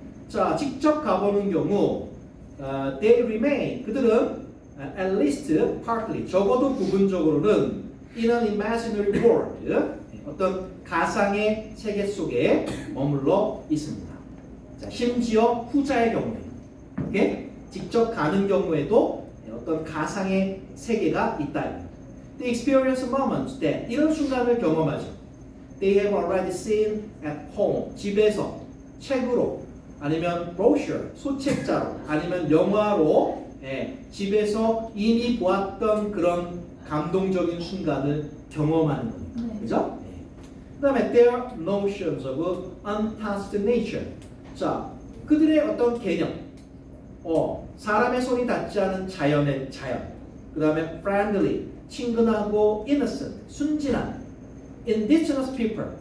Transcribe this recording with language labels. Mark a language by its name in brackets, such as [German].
[Korean] 자, 직접 가보는 경우 [English] they remain, [Korean] 그들은 [English] at least partly, [Korean] 적어도 부분적으로는 [English] in an imaginary world, [Korean] 어떤 가상의 세계 속에 머물러 있습니다. 자, 심지어 후자의 경우에, 오케이? 직접 가는 경우에도 어떤 가상의 세계가 있다. [English] They experience moments that [Korean] 이런 순간을 경험하죠. [English] They have already seen at home. [Korean] 집에서 책으로 아니면 brochure 소책자로 아니면 영화로 집에서 이미 보았던 그런 감동적인 순간을 경험하는 거니까. 네. 그죠? 그다음에 [English] their notions of untouched nature. [Korean] 자, 그들의 어떤 개념. 사람의 손이 닿지 않은 자연의 자연. 그다음에 [English] friendly, [Korean] 친근하고 [English] innocent, [Korean] 순진한 [English] indigenous people.